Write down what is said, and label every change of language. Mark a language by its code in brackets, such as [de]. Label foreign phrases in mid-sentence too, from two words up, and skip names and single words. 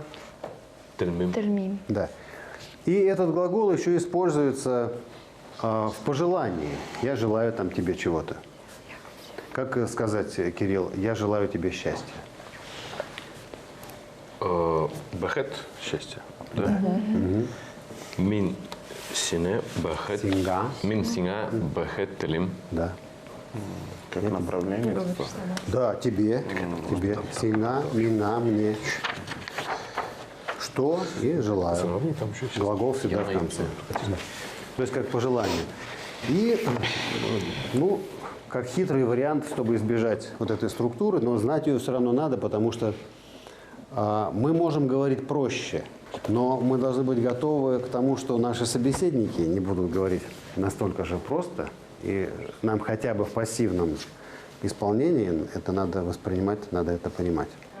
[tt] Тельмим. Тельмим. [ru] Да. И этот глагол еще используется в пожелании. Я желаю там тебе чего-то. Как сказать, Кирилл, я желаю тебе счастья? Бахет – счастье. Да? [tt] Мин сине бахет. Синга. Мин синга бахет телим. [ru] Да. Как направление. Да, тебе. Тебе. [tt] Синга, мина, [ru] мне. Что и желаю. Глагол всегда в конце. То есть как пожелание. И, ну, как хитрый вариант, чтобы избежать вот этой структуры, но знать ее все равно надо, потому что мы можем говорить проще, но мы должны быть готовы к тому, что наши собеседники не будут говорить настолько же просто, и нам хотя бы в пассивном исполнении это надо воспринимать, надо это понимать.